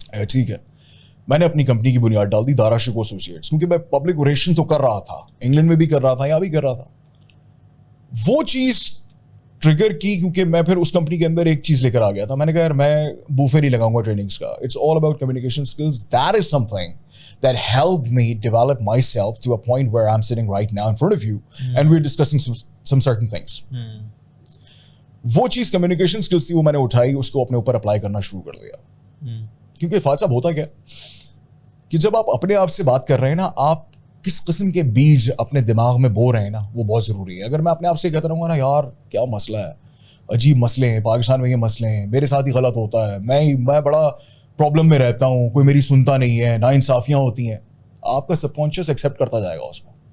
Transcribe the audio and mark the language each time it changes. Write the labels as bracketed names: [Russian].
[Urdu] ٹھیک ہے, میں نے اپنی کمپنی کی بنیاد ڈال دی, دارا شکو ایسوسیٹس, کیونکہ میں پبلک ریلیشن تو کر رہا تھا, انگلینڈ میں بھی کر رہا تھا, یہاں بھی کر رہا تھا. وہ چیز ٹریگر کی کیونکہ میں پھر اس کمپنی کے اندر ایک چیز لے کر آ گیا تھا. میں نے کہا یار میں بوفے نہیں لگاؤں گا ٹریننگس کا, [English] It's all about communication skills. That is something that helped me develop myself to a point where I'm sitting right now in front of you and we're discussing some certain things. [Urdu] وہ چیز communication skills تھی, وہ میں نے اٹھائی, اس کو اپنے اوپر اپلائی کرنا شروع کر دیا. کیونکہ فاضل صاحب ہوتا کیا کہ جب آپ اپنے آپ سے بات کر رہے ہیں نا, آپ کس قسم کے بیج اپنے دماغ میں بو رہے ہیں نا, وہ بہت ضروری ہے. اگر میں اپنے آپ سے کہتا رہوں گا نا یار کیا مسئلہ ہے, عجیب مسئلے ہیں پاکستان میں, یہ مسئلے ہیں, میرے ساتھ ہی غلط ہوتا ہے, میں بڑا پرابلم میں رہتا ہوں, کوئی میری سنتا نہیں ہے, نا انصافیاں ہوتی ہیں, آپ کا سب کانشیس ایکسیپٹ کرتا جائے گا اس کو.